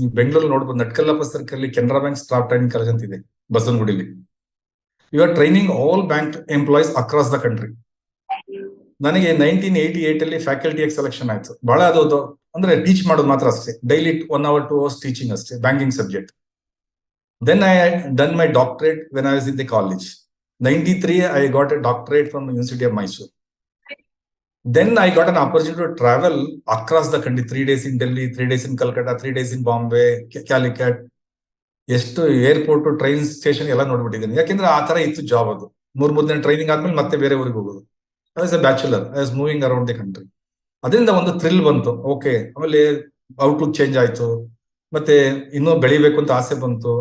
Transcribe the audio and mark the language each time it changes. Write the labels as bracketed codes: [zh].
[kn] ನೀವು ಬೆಂಗಳೂರು ನೋಡ್ಬೋದು, ನಟ್ಕಲ್ಲಪ್ಪ circle Canara bank staff training college ಅಂತ ಇದೆ ಬಸವನಗುಡಿಲಿ. [en] You are training all bank employees across the country. [kn] ನನಗೆ 1988 ಅಲ್ಲಿ ಫ್ಯಾಕಲ್ಟಿ ಸೆಲೆಕ್ಷನ್ ಆಯ್ತು. ಬಹಳ ಅದು ಅಂದ್ರೆ ಟೀಚ್ ಮಾಡೋದು ಮಾತ್ರ ಅಷ್ಟೇ, ಡೈಲಿ 1 hour 2 hours ಟೀಚಿಂಗ್ ಅಷ್ಟೇ, banking subject. [en] Then I had done my doctorate when I was in the college. 93 I got a doctorate from the University of Mysore. Then I got an opportunity to travel across the country, 3 days in Delhi, 3 days in Calcutta, 3 days in Bombay, Calicut. [kn] ಎಷ್ಟು airport, train station ಎಲ್ಲ ನೋಡ್ಬಿಟ್ಟಿದ್ದೀನಿ. ಯಾಕೆಂದ್ರೆ ಆ ತರ ಇತ್ತು job. ಅದು 3 ದಿನ training ಆದ್ಮೇಲೆ ಮತ್ತೆ ಬೇರೆ ಊರಿಗೆ ಹೋಗೋದು. [en] As a bachelor I was moving around the country. [kn] ಅದರಿಂದ ಒಂದು ಥ್ರಿಲ್ ಬಂತು. ಓಕೆ, ಆಮೇಲೆ ಔಟ್ಲುಕ್ ಚೇಂಜ್ ಆಯ್ತು, ಮತ್ತೆ ಇನ್ನೂ ಬೆಳಿಬೇಕು ಅಂತ ಆಸೆ ಬಂತು.